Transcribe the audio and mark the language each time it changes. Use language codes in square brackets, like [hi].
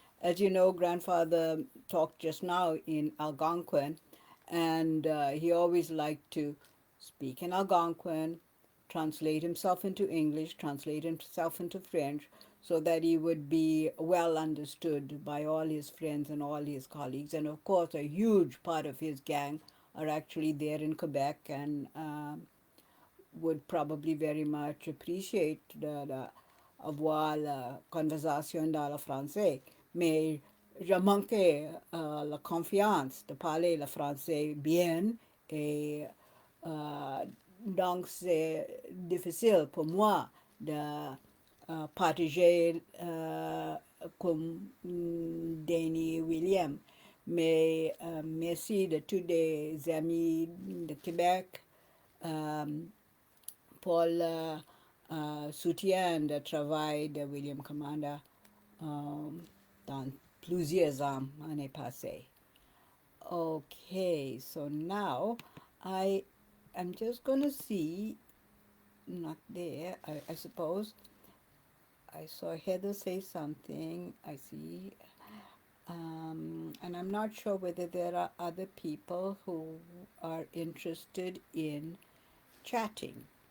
[en] As you know, grandfather talked just now in Algonquin, and he always liked to speak in Algonquin, translate himself into English, translate himself into French, so that he would be well understood by all his friends and all his colleagues. And of course, a huge part of his gang are actually there in Quebec and would probably very much appreciate [fr] avoir la conversation dans le français. Mais je manquais la confiance de parler le français bien et euh, donc c'est difficile pour moi de partager comme Danny William. Mais merci de tous les amis de Québec pour le soutien de travail de William Commanda dans plusieurs années passées. [en] Okay, so now I am just going to see, not there, I suppose. I saw Heather say something. I see. And I'm not sure whether there are other people who are interested in chatting.